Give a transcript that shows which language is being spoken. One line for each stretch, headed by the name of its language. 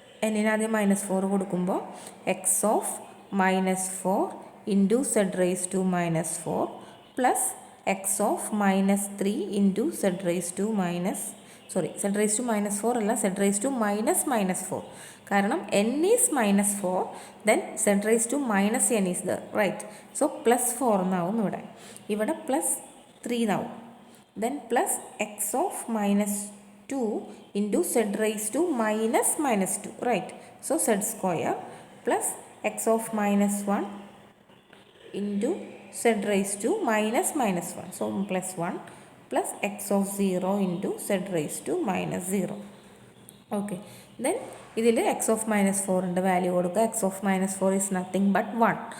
Malayalam: n-ന് ആദ്യം -4 കൊടുക്കുമ്പോൾ
English: X of -4 into z raised to -4 plus x of -3 into z raised to z raised to -4 അല്ല, z raised to -4. കാരണം n is -4, then z raised to -n is the right.
Malayalam: So +4 എന്നാവും ഇവിടെ +3 എന്നാവും.
English: Then plus x of -2 into z raised to -2, right. So z square plus x of -1 into z raised to minus minus 1. So plus 1 plus x of 0 into z raised to minus 0. Okay.
Malayalam: Then ഇതിൽ
English: X of minus ഫോറിൻ്റെ value കൊടുക്കുക. X of minus four is nothing but 1.